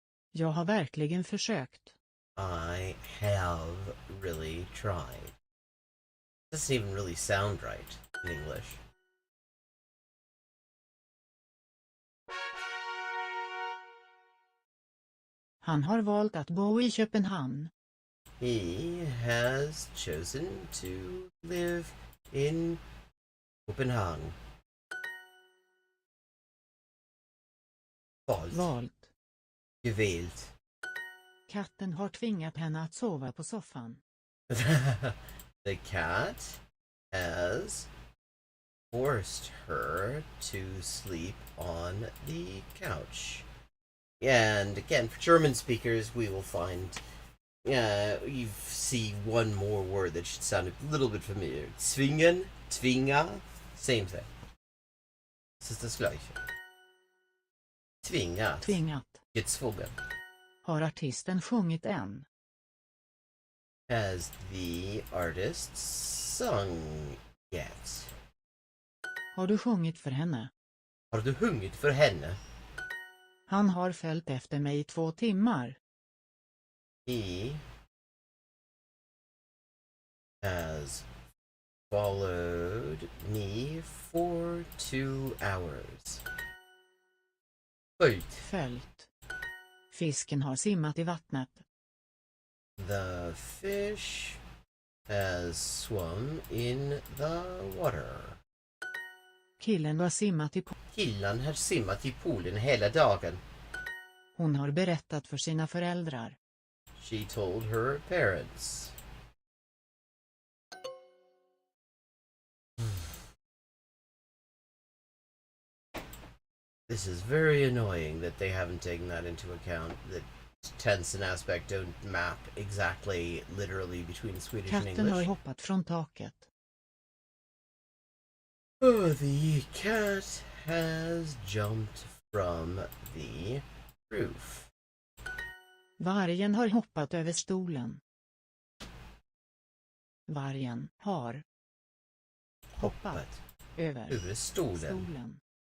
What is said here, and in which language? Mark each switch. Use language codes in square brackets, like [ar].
[sv] Jag har verkligen försökt. [en] I have really tried. Doesn't even really sound right in English. [sv] Han har valt att bo i Köpenhamn. [en] He has chosen to live in Copenhagen. [sv] Valt. [de] Gewählt. [sv] Katten har tvingat henne att sova på soffan. [en] The cat has forced her to sleep on the couch. And again, for German speakers, we will find you see one more word that should sound a little bit familiar. Zwingen, tvinga, same thing. [de] Das ist das Gleiche. Tvingat. Gezwungen. [sv] Har artisten sjungit än? [en] Has the artist sung yet? [sv] Har du sjungit för henne? Har du sjungit för henne? Han har följt efter mig i 2 timmar. [en] He has followed me for 2 hours. [sv] Följt. Fisken har simmat i vattnet. [en] The fish has swum in the water. [sv] Killen har simmat i Killen har simmat i poolen hela dagen. Hon har berättat för sina föräldrar. [en] She told her parents. This is very annoying that they haven't taken that into account. That tense and aspect don't map exactly literally between Swedish and [sv] Katten har [en] English. [sv] hoppat från taket. [en] Oh, the cat has jumped from the roof. [sv] Vargen har hoppat över stolen. Vargen har hoppat över stolen.